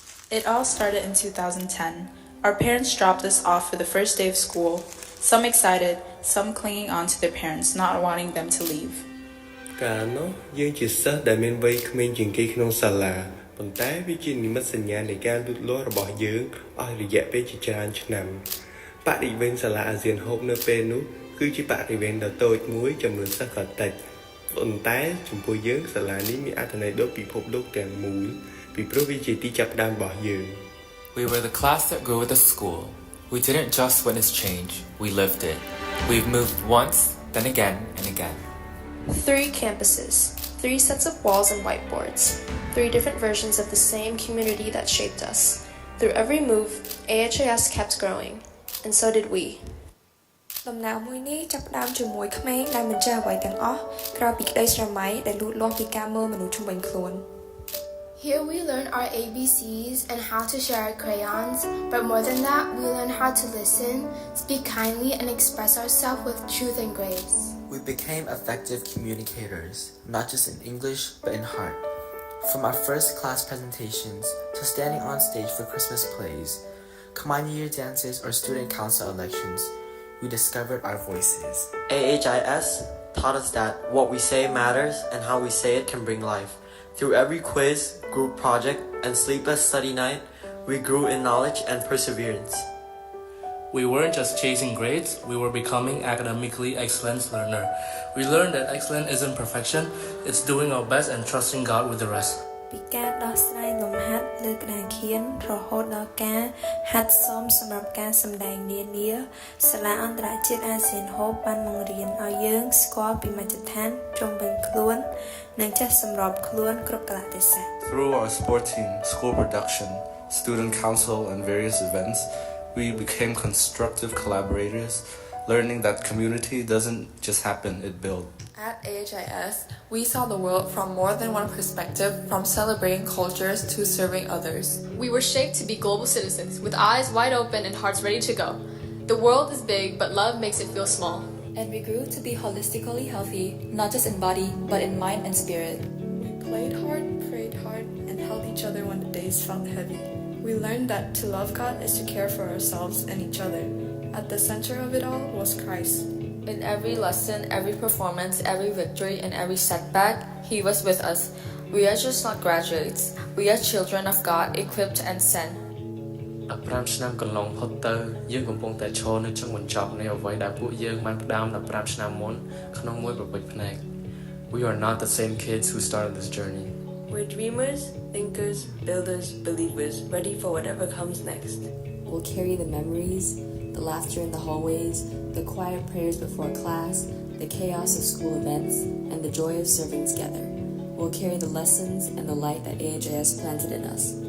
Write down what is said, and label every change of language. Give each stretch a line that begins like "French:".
English: It all started in 2010. Our parents dropped us off for the first day of school, some excited, some clinging on to their parents, not wanting them to leave.
Khmer: កាលនោះយើងជាសិស្សដែលមានវ័យក្មេងជាងគេក្នុងសាលាប៉ុន្តែវាជានិមិត្តសញ្ញានៃការលូតលាស់របស់យើងអស់រយៈពេលជាច្រើនឆ្នាំបរិវេណសាលាអាស៊ានហូបនៅពេលនោះគឺជាបរិវេណដ៏តូចមួយចំនួនសិស្សក៏តិចប៉ុន្តែចំពោះយើងសាលានេះមានអត្ថន័យដូចពិភពលោកទាំងមូលពីព្រោះវាជាទីចាប់ផ្ដើមរបស់យើង
English: We were the class that grew with the school. We didn't just witness change, we lived it. We've moved once, then again and again. 3 campuses, 3 sets of walls and whiteboards, 3 different versions of the same community that shaped us. Through every move, AHAS kept growing, and so did we.
Khmer: ដំណើរមួយនេះចាប់ផ្ដើមជាមួយក្មេងដែលមិនចេះអ្វីទាំងអស់ក្រៅពីក្តីស្រមៃដែលលូតលាស់ពីការមើលមនុស្សជុំវិញខ្លួន
English: Here we learn our ABCs and how to share our crayons, but more than that, we learn how to listen, speak kindly, and express ourselves with truth and grace. We became effective communicators, not just in English, but in heart. From our first class presentations to standing on stage for Christmas plays, Combined Year dances, or student council elections, we discovered our voices. AHIS taught us that what we say matters and how we say it can bring life. Through every quiz, group project, and sleepless study night, we grew in knowledge and perseverance. We weren't just chasing grades, we were becoming academically excellent learner. We learned that excellence isn't perfection, it's doing our best and trusting God with the rest.
Khmer: ពីការដោះស្រាយលំហាត់លើក្តារខៀនរហូតដល់ការហាត់សមសម្រាប់ការសម្ដែងនានាសាលាអន្តរជាតិអាស៊ានហូបបានបង្រៀនឲ្យយើងស្គាល់ពីមជ្ឈដ្ឋានជុំវិញខ្លួននិងចេះសម្របខ្លួនគ្រប់កលៈទេសៈ
English: Through our sport team, school production, student council and various events, we became constructive collaborators, learning that community doesn't just happen, it builds. At AHIS, we saw the world from more than one perspective, from celebrating cultures to serving others. We were shaped to be global citizens, with eyes wide open and hearts ready to go. The world is big, but love makes it feel small. And we grew to be holistically healthy, not just in body, but in mind and spirit. We played hard, prayed hard, and held each other when the days felt heavy. We learned that to love God is to care for ourselves and each other. At the center of it all was Christ. In every lesson, every performance, every victory, and every setback, He was with us. We are just not graduates. We are children of God, equipped and sent.
Khmer: 15ឆ្នាំកន្លងផុតទៅយើងកំពុងតែឈរនៅចុងបញ្ចប់នៃអ្វីដែលពួកយើងបានផ្ដើម15ឆ្នាំមុនក្នុងមួយប្រពេចភ្នែក
English: We are not the same kids who started this journey. We're dreamers, thinkers, builders, believers, ready for whatever comes next. We'll carry the memories, the laughter in the hallways, the quiet prayers before class, the chaos of school events, and the joy of serving together. We'll carry the lessons and the light that AHIS planted in us.